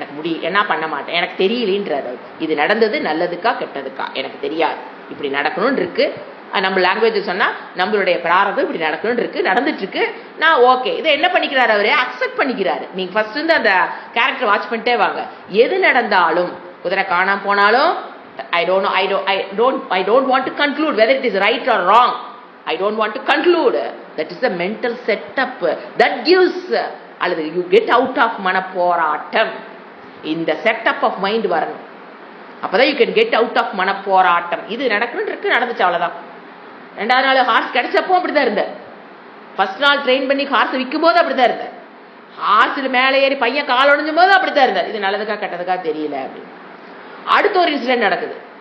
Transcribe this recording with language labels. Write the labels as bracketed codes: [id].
[ta] எனக்கு என்ன பண்ண மாட்டேன், எனக்கு தெரியலன்றாரு. இது நடந்தது நல்லதுக்கா கெட்டதுக்கா எனக்கு தெரியாது, இப்படி நடக்கணும்னு இருக்கு. நம்ம லாங்குவேஜ் சொன்னா நம்மளுடைய பிராரதம் இப்படி நடக்கணும்னு இருக்கு, நடந்துட்டு இருக்கு, நான் ஓகே. இதை என்ன பண்ணிக்கிறாரு, அவரே அக்செப்ட் பண்ணிக்கிறாரு. நீங்க ஃபர்ஸ்ட் இருந்து அந்த கேரக்டர் வாட்ச் பண்ணிட்டே வாங்க. எது நடந்தாலும், குதிரை காணாம போனாலும், [en] I don't want to conclude whether it is right or wrong. I don't want to conclude. That is the mental setup that gives, அல்லது you get out of மனப்போராட்டம். இந்த setup of mind [ta] வரணும், அப்பதான் [en] you can get out of மனப்போராட்டம். [ta] இது நடக்கணும்னு இருக்கு, நடந்துச்சு அவ்வளவுதான். 2வது நாள் ஹார்ஸ் கிடைச்சப்போ அப்படிதான் இருந்தேன். ஃபர்ஸ்ட் நாள் ட்ரெயின் பண்ணி ஹார்ஸ் விற்கும் போது அப்படிதான் இருந்தேன். ஹார்ஸில் மேலே ஏறி பையன் கால் உடைஞ்சும் போது அப்படித்தான் இருந்தேன். இது நல்லதுக்கா கெட்டதுக்கா தெரியல அப்படின்னு. அடுத்த ஒரு இன்சிடென்ட் நடக்குது.